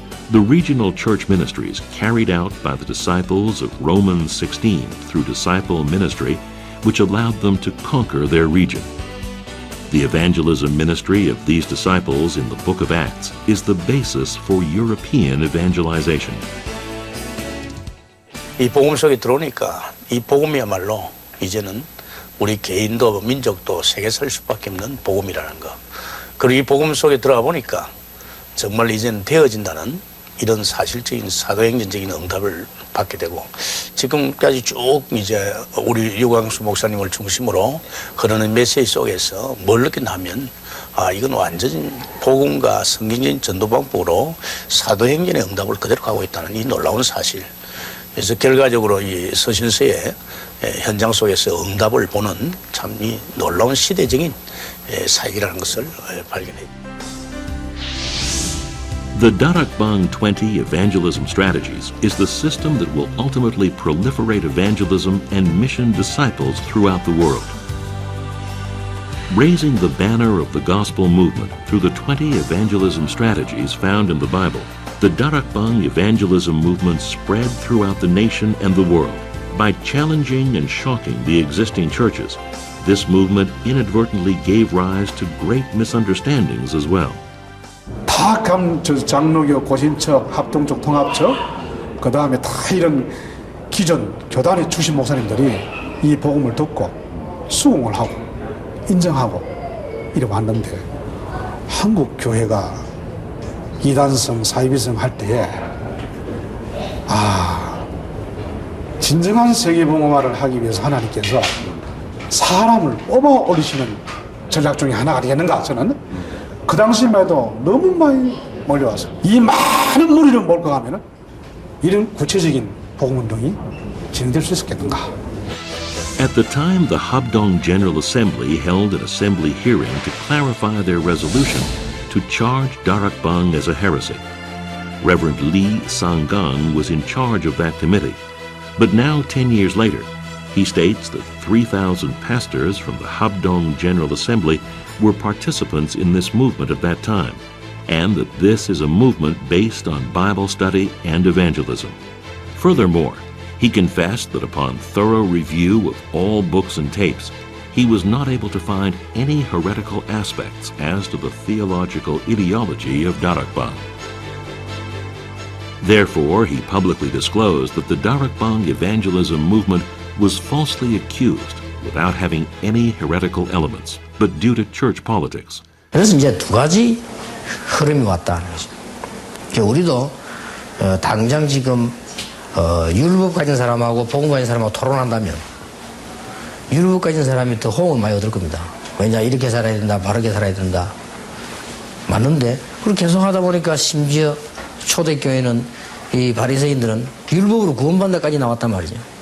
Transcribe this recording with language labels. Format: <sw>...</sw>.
<en>The regional church ministries carried out by the disciples of Romans 16 through disciple ministry, which allowed them to conquer their region. The evangelism ministry of these disciples in the Book of Acts is the basis for European evangelization.</en> <ko>이 복음 속에 들어오니까 이 복음이야말로 이제는 우리 개인도 민족도 세계 살 수밖에 없는 복음이라는 거. 그리고 이 복음 속에 들어가 보니까 정말 이제는 되어진다는 이런 사실적인 사도행전적인 응답을 받게 되고, 지금까지 쭉 이제 우리 유광수 목사님을 중심으로 흐르는 메시지 속에서 뭘 느꼈냐면, 이건 완전히 복음과 성경적인 전도 방법으로 사도행전의 응답을 그대로 가고 있다는 이 놀라운 사실. 그래서 결과적으로 이 서신서의 현장 속에서 응답을 보는 참 이 놀라운 시대적인 사역이라는 것을 발견했습니다.</ko> <en>The Darakbang 20 evangelism strategies is the system that will ultimately proliferate evangelism and mission disciples throughout the world. Raising the banner of the gospel movement through the 20 evangelism strategies found in the Bible, the Darakbang evangelism movement spread throughout the nation and the world. By challenging and shocking the existing churches, this movement inadvertently gave rise to great misunderstandings as well.</en> <ko>다 장로교, 고신처, 합동적, 통합처, 그 다음에 다 이런 기존 교단의 주신 목사님들이 이 복음을 듣고 수긍을 하고 인정하고 이러고 왔는데, 한국 교회가 이단성, 사이비성 할 때에 진정한 세계복음화를 하기 위해서 하나님께서 사람을 뽑아 올리시는 전략 중에 하나가 되겠는가, 저는 그 당시만 해도 너무 많이 몰려와서 이 많은 무리를 몰고 가면은 이런 구체적인 복음운동이 진행될 수 있었겠는가.</ko> <en>At the time, the Habdong General Assembly held an assembly hearing to clarify their resolution to charge Darakbang as a heresy. Reverend Lee Sang-gang was in charge of that committee, but now 10 years later, he states that 3,000 pastors from the Habdong General Assembly were participants in this movement at that time, and that this is a movement based on Bible study and evangelism. Furthermore, he confessed that upon thorough review of all books and tapes, he was not able to find any heretical aspects as to the theological ideology of Darakbang. Therefore, he publicly disclosed that the Darakbang evangelism movement was falsely accused without having any heretical elements, but due to church politics.</en> <ko>그래서 이제 두 가지 흐름이 왔다는 거죠. 그러니까 우리도 당장 지금 율법 가진 사람하고 복음 가진 사람하고 토론한다면 율법 가진 사람이 더 호응을 많이 얻을 겁니다. 왜냐 이렇게 살아야 된다, 바르게 살아야 된다. 맞는데 그렇게 계속 하다 보니까 심지어 초대교회는 이 바리새인들은 율법으로 구원받는다까지 나왔단 말이죠.</ko>